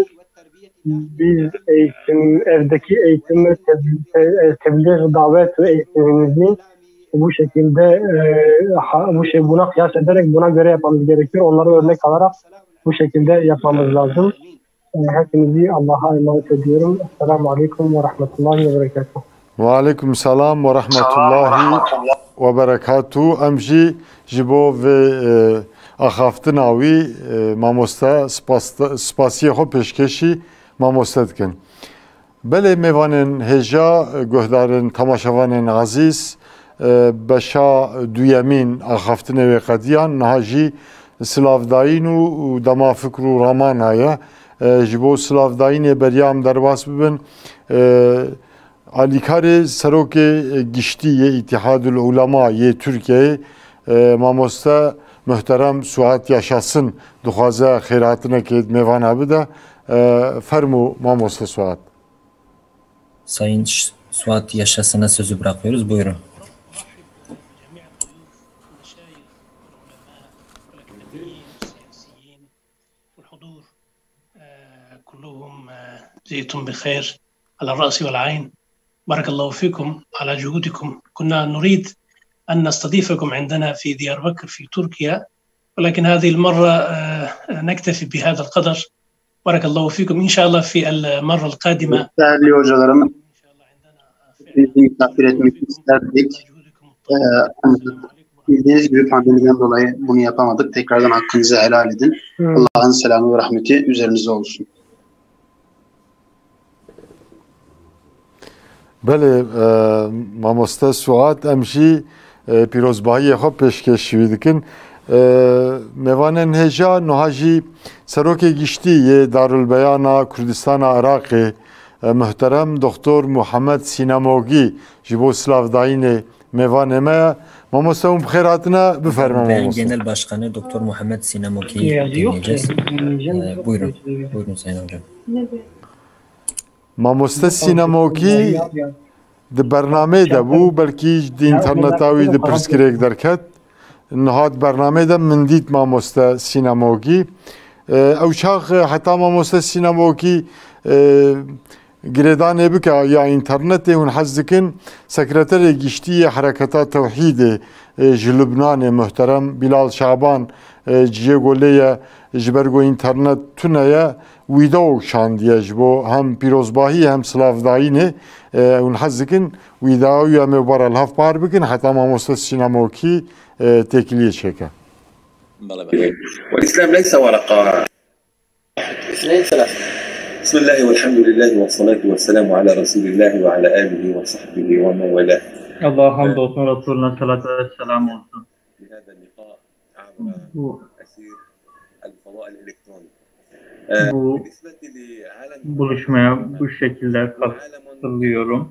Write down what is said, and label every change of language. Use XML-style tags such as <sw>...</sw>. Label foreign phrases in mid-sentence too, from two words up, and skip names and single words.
<tr>Biz evdeki eğitim ve tebliğ, davet ve eğitimimizi bu şekilde buna kıyas ederek buna göre yapmamız gerekiyor. Onları örnek alarak bu şekilde yapmamız lazım. Hepinizi Allah'a emanet ediyorum.</tr> <ar>السلام عليكم ورحمة الله وبركاته. وعليكم السلام ورحمة الله وبركاته.</ar> <ku>Emji jibo ve axaftinawi mamosta spasiye xo peşkeşi mamosta dikin. Belê mêvanên hêja guhdarên temaşevanên azîz beşa duyemîn axaftinê wê qediyan niha jî silavdayîn û dema fikr û raman heye ji bo silavdayînê beriya em derbas bibin alîkarê serokê giştî yê İttihadul Ulema yê Tirkiyeyê mamosta muhterem Suat Yaşasın dixwaze xêratinekê mêvana bide fermu mamosta Suat.</ku> <tr>Sayın Suat Yaşasın'a sözü bırakıyoruz. Buyurun.</tr> <ar>جئتم بخير على الرأس والعين بارك الله فيكم على جهودكم كنا نريد أن نستضيفكم عندنا في دياربكر في تركيا ولكن هذه المرة نكتفي بهذا القدر بارك الله فيكم إن شاء الله في المرة القادمة.</ar> <tr>Değerli hocalarım, bizi misafir etmek isterdik. Bildiğiniz gibi pandemiden dolayı bunu yapamadık. Tekrardan hakkınızı helal edin. Allah'ın selamı ve rahmeti üzerinize olsun.</tr> <ku>Belê mamosta Suat em jî pîrozbahiyê xwe pêşkêşî dikin. Mêvanên hêja niha jî serokê giştî yê Darulbeyana Kurdistana Iraqê muhterem Doktor Muhammed Sinamogî ji bo silavdayînê mêvanê me ye. Mamosta hûn bi xêr hatine bifermin mamosta.</ku> <tr>Genel Başkanı Doktor Muhammed Sinamogî'yi dinleyeceğiz. Buyurun. Buyurun Sayın Hocam.</tr> <ku>Mamosta Sinamogî di bernamê de bû belkî di interneta wî di pirsgirêk derket. Nihat bernamê de min dît mamosta Sinamogî. Ew çax heta mamosta Sinamogî girêdanê bike ya internetê hûn hez dikin sekreterê giştî yê Hereketa Tewhîdê ji Lubnanê muhterem Bilal Şaban ciyê golê ye ji ber ku internet tune ye wîdeo şandiye ji bo hem pîrozbahî hem silavdayînê hûn hez dikin wîdeoya me bara li hev par bikin heta mamosta Sinamogî têkiliyê çêke.</ku> <ar>والإسلام ليس ورقة اثنين ثلاثة بسم الله والحمد لله والصلاة والسلام على رسول الله وعلى آله وصحبه ومن والاه.</ar> <tr>Allah'a hamdolsun, Resulüne salatu ve selam olsun. Bu buluşmaya bu şekilde katılıyorum.</tr>